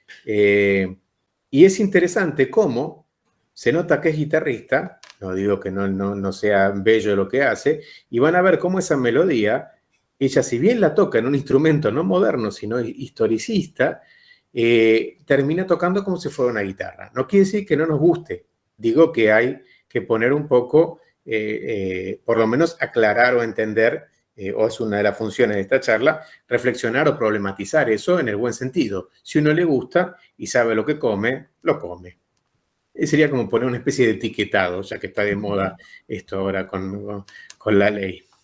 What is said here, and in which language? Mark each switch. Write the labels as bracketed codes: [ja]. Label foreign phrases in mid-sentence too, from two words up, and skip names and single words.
[es] Y es interesante cómo se nota que es guitarrista, no digo que no sea bello lo que hace, y van a ver cómo esa melodía, ella si bien la toca en un instrumento no moderno, sino historicista, termina tocando como si fuera una guitarra. No quiere decir que no nos guste, digo que hay que poner un poco, por lo menos aclarar o entender, o es una de las funciones de esta charla, reflexionar o problematizar eso en el buen sentido. Si uno le gusta y sabe lo que come, lo come. Sería como poner una especie de etiquetado, ya que está de moda esto ahora con la ley.